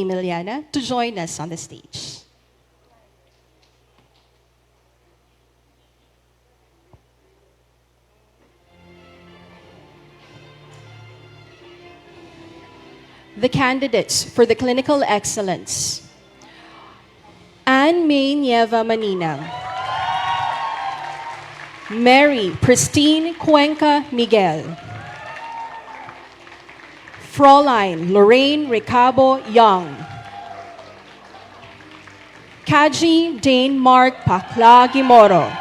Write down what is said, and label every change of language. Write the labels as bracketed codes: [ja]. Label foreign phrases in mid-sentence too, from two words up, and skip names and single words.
[en] Miliana, to join us on the stage. The candidates for the clinical excellence: Anne May Nieva Manina, Mary Pristine Cuenca Miguel, Fraulein Lorraine Recabo Young, Kaji Dane Mark Pacla Gimoro,